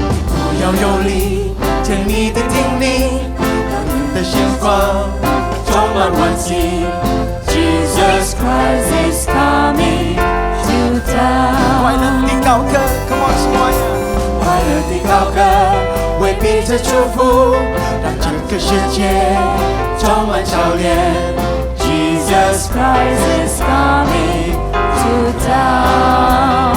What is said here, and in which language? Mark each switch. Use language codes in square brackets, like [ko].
[zh] 不要用力，甜蜜的叮咛，让你的星光充满欢喜。 [en] Jesus Christ is coming to town。 [zh] 快乐地高歌 ， [ms] Come on semuanya。 [zh] 快乐地高歌，为彼此祝福，让整个世界充满笑脸。 [en] Jesus Christ is coming to town。